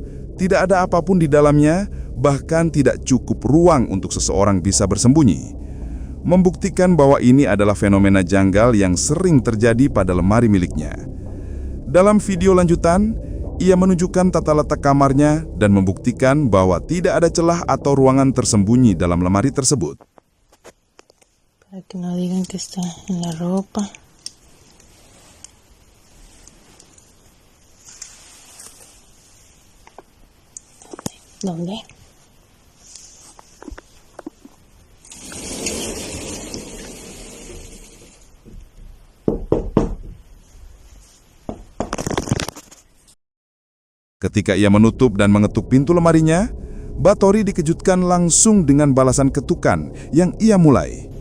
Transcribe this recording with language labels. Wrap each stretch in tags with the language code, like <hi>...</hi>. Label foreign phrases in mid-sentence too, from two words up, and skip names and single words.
<id>Tidak ada apapun di dalamnya, bahkan tidak cukup ruang untuk seseorang bisa bersembunyi. Membuktikan bahwa ini adalah fenomena janggal yang sering terjadi pada lemari miliknya. Dalam video lanjutan, ia menunjukkan tata letak kamarnya dan membuktikan bahwa tidak ada celah atau ruangan tersembunyi dalam lemari tersebut.</id> <es>Para que no digan que está en la ropa. ¿Dónde?</es> <id>Ketika ia menutup dan mengetuk pintu lemarinya, Bathuri dikejutkan langsung dengan balasan ketukan yang ia mulai.</id>